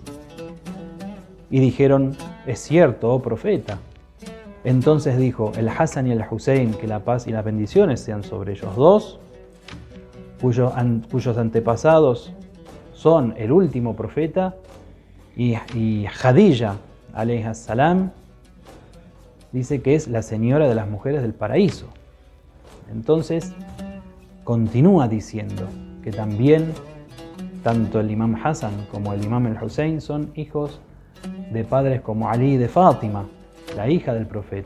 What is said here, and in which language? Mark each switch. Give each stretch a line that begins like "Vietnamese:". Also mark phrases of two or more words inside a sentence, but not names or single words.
Spanish: Y dijeron: es cierto, oh profeta. Entonces dijo: el Hassan y el Hussein, que la paz y las bendiciones sean sobre ellos dos, cuyos antepasados son el último profeta, y Khadija,
Arabic: عليها السلام,
Spanish: dice que es la señora de las mujeres del paraíso. Entonces continúa diciendo que también tanto el imam Hassan como el imam el Hussein son hijos de padres como Ali y de Fátima, la hija del profeta.